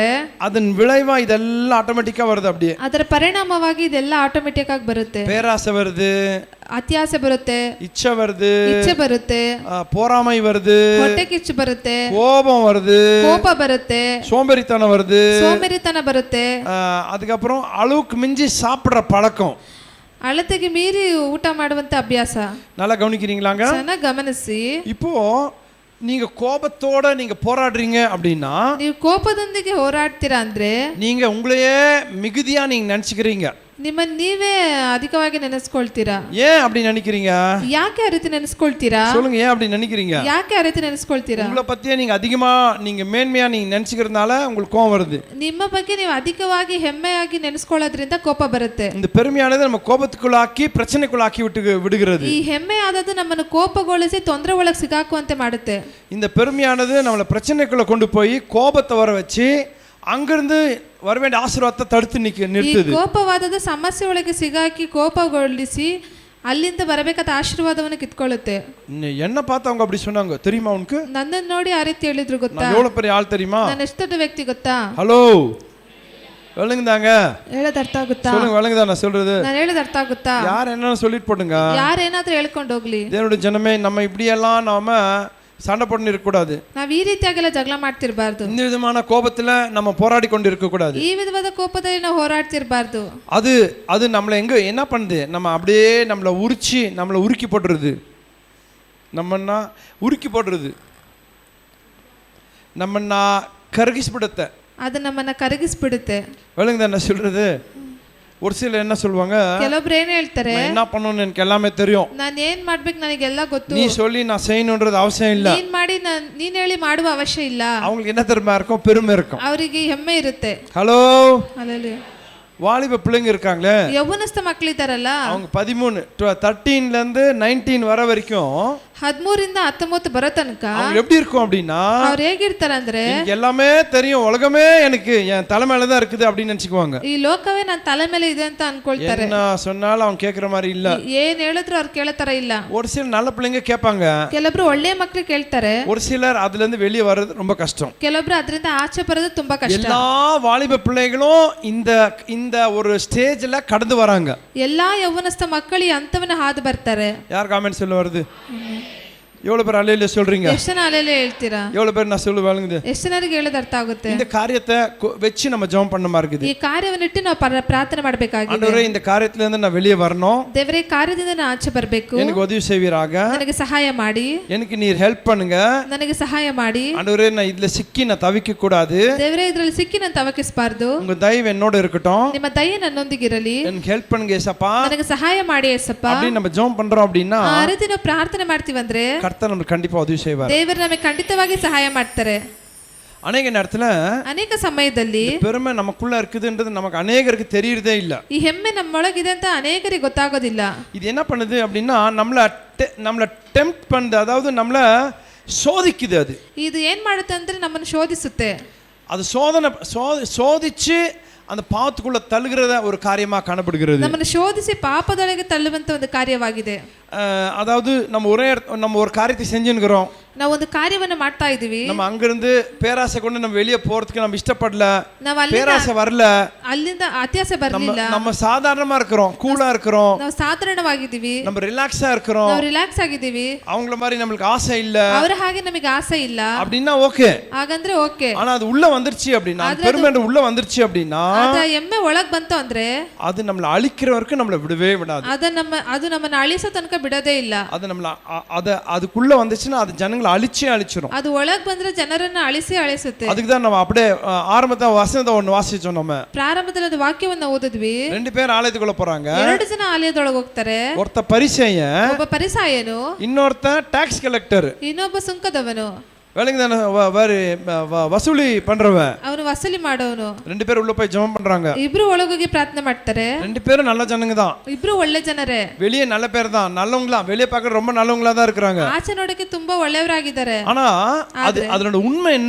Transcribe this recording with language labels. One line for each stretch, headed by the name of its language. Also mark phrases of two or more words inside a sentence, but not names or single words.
Tamil: அதன் விளைவா இதெல்லாம் ஆட்டோமேட்டிக்கா வருது. அப்படியே
Kannada: ಅದರ ಪರಿಣಾಮವಾಗಿ ಇದೆಲ್ಲ ಆಟೋಮೆಟಿಕ್ ಆಗಿ ಬರುತ್ತೆ.
Tamil: பேராசை வருது,
Kannada: ಅತ್ಯಾಸೆ ಬರುತ್ತೆ,
Tamil: இச்சை வருது,
Kannada: ಇಚ್ಛೆ ಬರುತ್ತೆ,
Tamil: போராமை வருது,
Kannada: ಹೊಟ್ಟೆ ಕಿಚ್ಚು ಬರುತ್ತೆ,
Tamil: கோபம் வருது,
Kannada: ಕೋಪ ಬರುತ್ತೆ,
Tamil: சோம்பேறித்தனம் வருது,
Kannada: ಸೋಂಬೇರಿತನ ಬರುತ್ತೆ.
Tamil: அதுக்கப்புறம் அளவுக்கு மிஞ்சி சாப்பிடுற பழக்கம்.
Kannada: ಅಳತೆಗೆ ಮೀರಿ ಊಟ ಮಾಡುವಂತ ಅಭ್ಯಾಸ.
Tamil: நல்லா கவனிக்கிறீங்களாங்க?
Kannada: ಚೆನ್ನಾಗಿ ಗಮನಿಸಿ.
Tamil: இப்போ நீங்க கோபத்தோட நீங்க போராடுறீங்க அப்படின்னா,
Kannada: ನೀವು ಕೋಪದೊಂದಿಗೆ ಹೋರಾಡ್ತೀರಾ ಅಂದ್ರೆ,
Tamil: நீங்க உங்களையே மிகுதியா நீங்க நினைச்சுக்கிறீங்க.
Kannada: ನಿಮ್ಮನ್ನ ನೀವೇ ಅಧಿಕವಾಗಿ ನೆನೆಸ್ಕೊಳ್ತೀರಾ.
Tamil: ஏன் அப்படி நினைக்கிறீங்க?
Kannada: ಯಾಕೆ ಆ ರೀತಿ ನೆನೆಸ್ಕೊಳ್ತೀರಾ?
Tamil: சொல்லுங்க, ஏன் அப்படி நினைக்கிறீங்க?
Kannada: ಯಾಕೆ ಆ ರೀತಿ ನೆನೆಸ್ಕೊಳ್ತೀರಾ?
Tamil: உங்களை பத்தியே நீங்க அதிகமா நீங்க மேன்மையா நீங்க நினைச்சுக்கிறதுனால உங்களுக்கு கோபம் வருது.
Kannada: ನಿಮ್ಮ ಬಗ್ಗೆ ನೀವು ಅಧಿಕವಾಗಿ ಹೆಮ್ಮೆಯಾಗಿ ನೆನೆಸ್ಕೊಳ್ಳೋದ್ರಿಂದ ಕೋಪ ಬರುತ್ತೆ.
Tamil: இந்த பெருமையானது நம்ம கோபத்துக்குள்ளாக்கி பிரச்சனைக்குள்ளாக்கி விடுகிறது.
Kannada: ಈ ಹೆಮ್ಮೆ ಆದದ್ದು ನಮ್ಮನ್ನು ಕೋಪಗೊಳಿಸಿ ತೊಂದರೆ ಒಳಗೆ ಸಿಗಾಕುವಂತೆ ಮಾಡುತ್ತೆ.
Tamil: இந்த பெருமையானது நம்மளை பிரச்சனைக்குள்ள கொண்டு போய் கோபத்தை வர வச்சு அங்கிருந்து வர வேண்டிய ஆசீர்வாதத்தை தடுத்து நிறுத்துது.
Kannada: ಕೋಪವಾದದ್ದು ಸಮಸ್ಯೆ ಒಳಗೆ ಸಿಗಾಕಿ ಕೋಪಗೊಳಿಸಿ ಅಲ್ಲಿಂದ ಬರಬೇಕಾದ ಆಶೀರ್ವಾದವನ್ನು ಕಿತ್ಕೊಳ್ಳುತ್ತೆ.
Tamil: என்ன பார்த்து அவங்க அப்படி சொன்னாங்க தெரியுமா உனக்கு?
Kannada: ನನ್ನನ್ನು ನೋಡಿ ಆ ರೀತಿ ಹೇಳಿದ್ರು ಗೊತ್ತಾ?
Tamil: நான் எவ்வளவு பெரிய ஆள் தெரியுமா?
Kannada: ನಾನು ಎಷ್ಟು ದೊಡ್ಡ ವ್ಯಕ್ತಿ ಗೊತ್ತಾ?
Tamil: ஹலோ, விளங்குதாங்க?
Kannada: ಹೇಳೋದು ಅರ್ಥ ಆಗುತ್ತಾ?
Tamil: சொல்லுங்க, விளங்குதா நான் சொல்றது?
Kannada: ನಾನು ಹೇಳೋದು ಅರ್ಥ ಆಗುತ್ತಾ?
Tamil: யார் என்னன்னு சொல்லிட்டு போடுங்க.
Kannada: ಯಾರೇನಾದ್ರೂ ಹೇಳ್ಕೊಂಡು ಹೋಗ್ಲಿ.
Tamil: தேவனுடைய ஜனமே, நம்ம இப்படியெல்லாம் நாம சண்டை போட்டு இருக்கக்கூடாது.
Kannada: ನಾವು ಈ ರೀತಿಯಾಗೆಲ್ಲ ಜಗಳ ಮಾಡ್ತಿರ್ಬಾರ್ದು.
Tamil: இந்த விதமான கோபத்துல நம்ம போராடி கொண்டு இருக்க கூடாது.
Kannada: ಈ ವಿಧವಾದ ಕೋಪದಲ್ಲಿ ನಾವು ಹೋರಾಡ್ತಿರ್ಬಾರ್ದು.
Tamil: அது நம்மளை எங்க என்ன பண்ணுது? நம்ம அப்படியே நம்மளை உருக்கி போட்டுருது. நம்மன்னா உருக்கி போட்டுருது. நம்மன்னா கருகிஸ்பிடுத்த
Kannada: ಅದು ನಮ್ಮನ್ನ ಕರಗಿಸ್ಬಿಡುತ್ತೆ.
Tamil: விளங்குதா என்ன சொல்றது? ஒரு சிலர் என்ன சொல்லுவாங்க,
Kannada: ಕೆಲವೊಬ್ರು ಏನ್ ಹೇಳ್ತಾರೆ,
Tamil: என்ன பண்ணணும்னு எனக்கு எல்லாமே தெரியும்,
Kannada: ನಾನು ಏನ್ ಮಾಡ್ಬೇಕು ನನಗೆಲ್ಲ ಗೊತ್ತು,
Tamil: நீ சொல்லி நான் செய்யணும்ன்றது அவசியம் இல்ல.
Kannada: ನೀನ್ ಮಾಡಿ ನೀನ್ ಹೇಳಿ ಮಾಡುವ ಅವಶ್ಯ ಇಲ್ಲ.
Tamil: அவங்களுக்கு என்ன தெரியுமா இருக்கும்? பெருமை இருக்கும்.
Kannada: ಅವರಿಗೆ ಹೆಮ್ಮೆ ಇರುತ್ತೆ.
Tamil: ஹலோ,
Kannada: ಅಲ್ಲಲ್ಲಿ
Tamil: வாலிப பிள்ளைங்க இருக்காங்களே,
Kannada: ಯೌವನಸ್ಥ ಮಕ್ಕಳಿದ್ದಾರಲ್ಲ,
Tamil: அவங்க 13 இருந்து 19 வர வரைக்கும்
Kannada: 13ರಿಂದ 19 ಬರೋ ತನಕ
Tamil: அவங்க எப்படி இருக்கும் அப்படின்னா,
Kannada: ಅವ್ರು ಹೇಗಿರ್ತಾರೆ ಅಂದ್ರೆ,
Tamil: எல்லாமே தெரியும், உலகமே எனக்கு என் தலை மேல தான் இருக்குது அப்படின்னு நினைச்சுக்குவாங்க.
Kannada: ಈ ಲೋಕವೇ ನನ್ನ ತಲೆ ಮೇಲೆ ಇದೆ ಅಂತ ಅನ್ಕೊಳ್ತಾರೆ.
Tamil: என்ன சொன்னாலும் அவங்க கேக்குற மாதிரி இல்ல.
Kannada: ಏನ್ ಹೇಳಿದ್ರು ಅವ್ರು ಕೇಳೋ ತರ ಇಲ್ಲ.
Tamil: ஒரு சில நல்ல பிள்ளைங்க கேட்பாங்க,
Kannada: ಕೆಲವೊಬ್ರು ಒಳ್ಳೆ ಮಕ್ಕಳು ಕೇಳ್ತಾರೆ,
Tamil: ஒரு சிலர் அதுல இருந்து வெளியே வர்றது ரொம்ப கஷ்டம்.
Kannada: ಕೆಲವೊಬ್ರು ಅದರಿಂದ ಆಚೆ ಬರೋದು ತುಂಬಾ ಕಷ್ಟ.
Tamil: எல்லா வாலிப பிள்ளைகளும் இந்த ஒரு ஸ்டேஜ்ல கடந்து வராங்க.
Kannada: ಎಲ್ಲಾ ಯೌವನಸ್ಥ ಮಕ್ಕಳು ಈ ಹಂತವನ್ನ ಹಾದು ಬರ್ತಾರೆ.
Tamil: யார் காமெண்ட் சொல்ல வருது? எவ்வளவு பேர் அல்லேலூயா சொல்றீங்க?
Kannada: ಎಷ್ಟು ಜನ ಅಲ್ಲೆಲ್ಲ ಹೇಳ್ತೀರಾ?
Tamil: எவ்வளவு பேர் நான் சொல்லு வழங்குது?
Kannada: ಎಷ್ಟು ಜನರಿಗೆ ಹೇಳೋದು ಅರ್ಥ ಆಗುತ್ತೆ?
Tamil: இந்த காரியத்தை வச்சு நம்ம ஜெபம் பண்ண மாதிரி இருக்குது.
Kannada: ಈ ಕಾರ್ಯವನ್ನಿಟ್ಟು ನಾವು ಪ್ರಾರ್ಥನೆ ಮಾಡಬೇಕಾಗಿದೆ.
Tamil: ஆண்டவரே இந்த காரியத்துல இருந்து நான் வெளியே வரணும்.
Kannada: ದೇವರೇ ಕಾರ್ಯದಿಂದ ನಾನು ಆಚೆ ಬರಬೇಕು.
Tamil: எனக்கு உதவி செய்வீராக.
Kannada: ನನಗೆ ಸಹಾಯ ಮಾಡಿ.
Tamil: எனக்கு நீர் ஹெல்ப் பண்ணுங்க.
Kannada: ನನಗೆ ಸಹಾಯ ಮಾಡಿ.
Tamil: ஆண்டவரே நான் இதுல சிக்கி நான் தவிக்க கூடாது.
Kannada: ದೇವರೇ ಇದರಲ್ಲಿ ಸಿಕ್ಕಿ ನಾನು ತವಕಿಸಬಾರದು.
Tamil: உங்க தயவு என்னோட இருக்கட்டும்.
Kannada: ನಿಮ್ಮ ದಯೆ ನನ್ನೊಂದಿಗಿರಲಿ.
Tamil: எனக்கு ஹெல்ப் பண்ணுங்க ஏசப்பா.
Kannada: ನನಗೆ ಸಹಾಯ ಮಾಡಿ ಏಸಪ್ಪ.
Tamil: அப்படி நம்ம ஜெபம் பண்றோம் அப்படினா
Kannada: ಆ ರೀತಿ ನಾವು ಪ್ರಾರ್ಥನೆ ಮಾಡ್ತೀವಂದ್ರೆ
Tamil: கர்த்தர் நமக்கு கண்டிப்பா உதவி செய்வார்.
Kannada: ದೇವರು ನಮಗೆ ಖಂಡಿತವಾಗಿ ಸಹಾಯ ಮಾಡ್ತಾರೆ.
Tamil: அநேக நேரத்துல
Kannada: ಅನೇಕ ಸಮಯದಲ್ಲಿ
Tamil: பெருமை நமக்குள்ள இருக்குதுன்றது நமக்கு அநேகருக்கு தெரியறதே இல்ல.
Kannada: ಈ ಹೆಮ್ಮೆ ನಮ್ಮೊಳಗಿದೆ ಅಂತ ಅನೇಕರಿಗೆ ಗೊತ್ತಾಗೋದಿಲ್ಲ.
Tamil: இது என்ன பண்ணுது அப்படின்னா நம்மள டெம்ப்ட் பண்ணுது, அதாவது நம்மள சோதிக்குது. அது
Kannada: ಇದು ಏನ್ ಮಾಡುತ್ತೆ ಅಂದ್ರೆ ನಮ್ಮನ್ನು ಶೋಧಿಸುತ್ತೆ.
Tamil: அது சோதிச்சு அந்த பாவத்துக்குள்ள தள்ளுகிறத ஒரு காரியமா காணப்படுகிறது.
Kannada: ನಮ್ಮನ್ನು ಶೋಧಿಸಿ ಪಾಪದೊಳಗೆ ತಳ್ಳುವಂತ ಒಂದು ಕಾರ್ಯವಾಗಿದೆ.
Tamil: அதாவது நம்ம ஒரு காரியத்தை செஞ்சுக்கிறோம்,
Kannada: ನಾವು ಒಂದು ಕಾರ್ಯವನ್ನು ಮಾಡ್ತಾ ಇದೀವಿ,
Tamil: நம்ம அங்கிருந்து பேராசை கொண்டு நம்ம வெளியே போறதுக்கு நம்ம இஷ்டப்படல,
Kannada: ನಾವು
Tamil: பேராசை வரல,
Kannada: ಅಲ್ಲಿಂದ ಅತ್ಯಾಸೆ ಬರಲಿಲ್ಲ,
Tamil: நம்ம சாதாரணமா இருக்கிறோம், கூலா இருக்கிறோம்,
Kannada: ನಾವು ಸಾಧಾರಣವಾಗಿದ್ದೀವಿ,
Tamil: நம்ம ரிலாக்ஸா இருக்கிறோம்,
Kannada: ನಾವು ರಿಲ್ಯಾಕ್ಸ್ ಆಗಿದ್ದೀವಿ,
Tamil: அவங்கள மாதிரி நமக்கு ஆசை இல்ல,
Kannada: ಅವರ ಹಾಗೆ ನಮಗೆ ಆಸೆ ಇಲ್ಲ
Tamil: அப்படின்னா ஓகே.
Kannada: ಹಾಗಂದ್ರೆ ಓಕೆ.
Tamil: ஆனா அது உள்ள வந்துருச்சு அப்படின்னா, பெருமை உள்ள வந்துருச்சு அப்படின்னா,
Kannada: ಅದ ಎಮ್ಮೆ ಒಳಗ್ ಬಂತು ಅಂದ್ರೆ
Tamil: அது நம்மள அழிக்கிற வரைக்கும் நம்மள விடவே விடாது.
Kannada: ಅದು ನಮ್ಮನ್ನ ಅಳಿಸೋ ತನಕ ಬಿಡೋದೇ ಇಲ್ಲ.
Tamil: அது நம்மள அதுக்குள்ள வந்துச்சுன்னா அது ஜனங்களை அழிச்சிரும்.
Kannada: ಅದು ಒಳಗ್ ಬಂದ್ರೆ ಜನರನ್ನ ಅಳಿಸುತ್ತೆ.
Tamil: அதுக்கு தான் நம்ம அப்படியே ஆரம்பத்துல வசனத்தை ஒன்னு வாசிச்சோம். நம்ம
Kannada: ಪ್ರಾರಂಭದಲ್ಲಿ ಒಂದು ವಾಕ್ಯವನ್ನ ಓದಿದ್ವಿ.
Tamil: ரெண்டு பேர் ஆலயத்துக்குள்ள போறாங்க.
Kannada: ಎರಡು ಜನ ಆಲಯದೊಳಗೆ ಹೋಗ್ತಾರೆ.
Tamil: ஒருத்த பரிசேயன்,
Kannada: ಒಬ್ಬ ಪರಿಸಾಯನು,
Tamil: இன்னொருத்த டாக்ஸ் கலெக்டர்,
Kannada: ಇನ್ನೊಬ್ಬ ಸುಂಕದವನು,
Tamil: வேலைங்க வசூலி பண்றவன்,
Kannada: ಅವನು ವಸೂಲಿ ಮಾಡೋನು.
Tamil: ரெண்டு பேரும் உள்ள போய் ஜெபம் பண்றாங்க.
Kannada: ಇಬ್ರು ಒಳಗೋಗಿ ಪ್ರಾರ್ಥನೆ ಮಾಡ್ತಾರೆ.
Tamil: ரெண்டு பேரும் நல்ல ஜனங்க தான்,
Kannada: ಇಬ್ರು ಒಳ್ಳೆ ಜನರೇ,
Tamil: வெளியே நல்ல பேர் தான், நல்லவங்களா, வெளியே பார்க்க ரொம்ப நல்லவங்களா தான் இருக்காங்க.
Kannada: ಆಚೆ ನೋಡಕ್ಕೆ ತುಂಬಾ ಒಳ್ಳೆಯವರಾಗಿದ್ದಾರೆ.
Tamil: ஆனா அதோட உண்மை என்ன?